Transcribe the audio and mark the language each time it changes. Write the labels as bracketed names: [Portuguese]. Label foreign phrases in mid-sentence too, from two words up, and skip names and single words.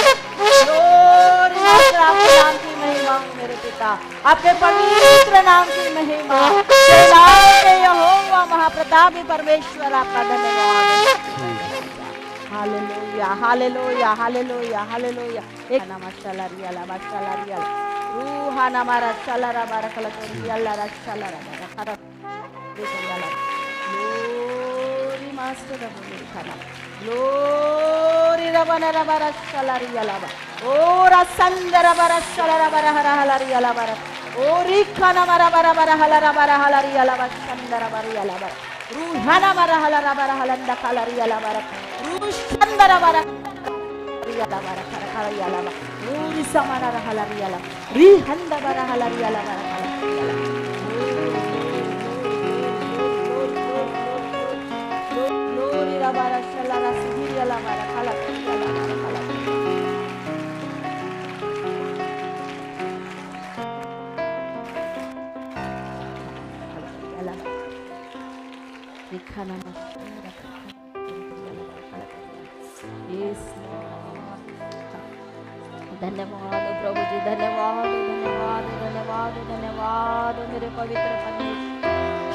[Hindi] आपके नाम की महिमा मेरे पिता, आपके पवित्र नाम की महिमा। यहोवा महाप्रतापी परमेश्वर आपका धन्यवाद। हालेलुया हालेलुया हालेलुया हालेलुया। एक नमस्कार रियाला माशाला रियाला रूहा नमारा चलारा बारकला रियाला चलारा बारकला रियाला ग्लोरी मास्टर बोली खाना ग्लोरी रबना रबारा चला रियाला बा ओरा संदर बारा चलारा बारा हरा हला रियाला बारा ओरी खाना मारा बारा बारा हला रियाला बा संदर बारा रियाला बा रूहाना बारा हलंदा खाला रियाला बारा रूशंदर बारा रियाला बारा खरा रियाला बा रूरी समाना हला रियाला री हंदा बारा हला रियाला बारा हला रियाला ग्लोरी रा बारा शलारा सिरियाला बारा हला रियाला बारा हला दिखाना धन्यवाद प्रभु जी, धन्यवाद धन्यवाद धन्यवाद धन्यवाद मेरे पवित्र परमेश्वर।